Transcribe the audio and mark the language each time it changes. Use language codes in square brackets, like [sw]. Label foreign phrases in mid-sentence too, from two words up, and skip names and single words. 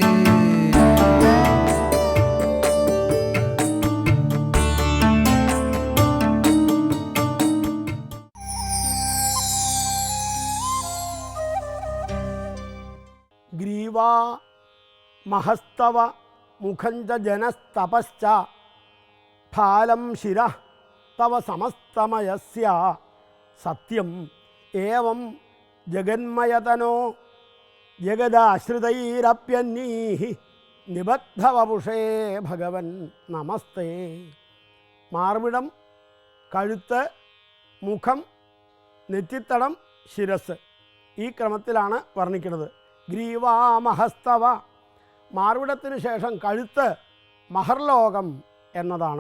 [sa] ग्रीवा महस्तव मुखञ्च जनस्तपश्च फालं शिरः तव समस्तमयस्य सत्यम् एवं जगन्मयतनो जगदाश्रितैरप्यन्नीः निबद्धवपुषे भगवन् नमस्ते. [ml] മാർവിടം, കഴുത്ത്, മുഖം, നെറ്റിത്തടം, ശിരസ് ഈ ക്രമത്തിലാണ് വർണ്ണിക്കുന്നത്. ഗ്രീവാമഹസ്തവ മാർവിടത്തിന് ശേഷം കഴുത്ത് മഹർലോകം എന്നതാണ്.